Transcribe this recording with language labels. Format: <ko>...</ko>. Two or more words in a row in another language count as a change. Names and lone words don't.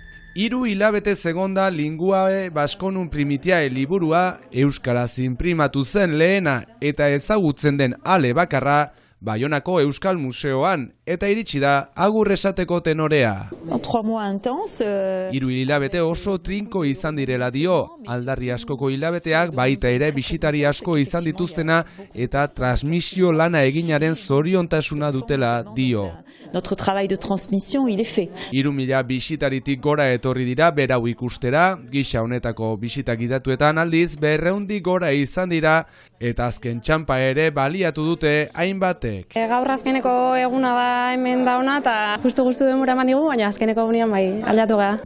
<eu>Hiru hilabete segonda Linguae Basconum Primitiae liburua euskaraz inprimatu zen lehena eta ezagutzen den ale bakarra Baionako Euskal Museoan eta iritsi da agur esateko tenorea.</eu> <fr>3 mois intenses.</fr> <eu>Hiru hilabete oso trinko izan direla dio, aldarri askoko hilabeteak baita ere bisitari asko izan dituztena eta transmisio lana eginaren zoriontasuna dutela dio.</eu> <fr>Notre travail de transmission, il est fait.</fr> <eu>3.000 bisitaritik gora etorri dira berau ikustera, gisa honetako bisita gidatuetan aldiz 200 gora izan dira eta azken txanpa ere baliatu dute hainbatek. Gaur azkeneko eguna da hemen dauna eta justu denbora eman digu, baina azkeneko egunean bai aldatu gara.</eu>